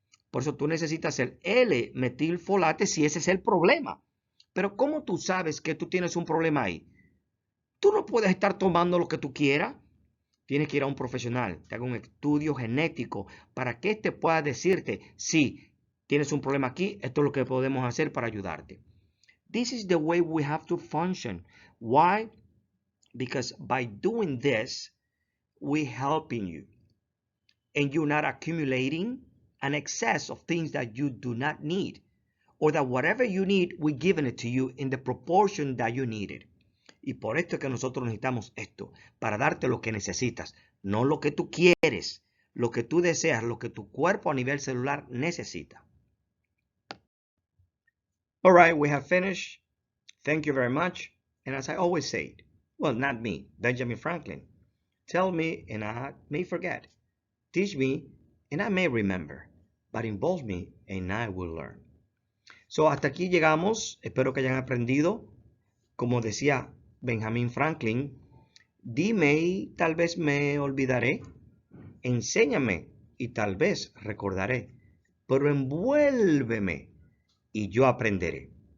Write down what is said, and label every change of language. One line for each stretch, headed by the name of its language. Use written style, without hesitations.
Spanish: Por eso tú necesitas el L-metilfolate si ese es el problema. Pero ¿cómo tú sabes que tú tienes un problema ahí? Tú no puedes estar tomando lo que tú quieras. Tienes que ir a un profesional, te haga un estudio genético para que éste pueda decirte, sí, tienes un problema aquí, esto es lo que podemos hacer para ayudarte.
English: This is the way we have to function. Why? Because by doing this, we're helping you. And you're not accumulating an excess of things that you do not need. Or that whatever you need, we're giving it to you in the proportion that you need it.
Spanish: Y por esto es que nosotros necesitamos esto, para darte lo que necesitas, no lo que tú quieres, lo que tú deseas, lo que tu cuerpo a nivel celular necesita.
English: All right, we have finished. Thank you very much. And as I always say, well, not me, Benjamin Franklin. Tell me and I may forget. Teach me and I may remember. But involve me and I will learn.
Spanish: So, hasta aquí llegamos. Espero que hayan aprendido. Como decía Benjamin Franklin, dime y tal vez me olvidaré. Enséñame y tal vez recordaré. Pero envuélveme y yo aprenderé.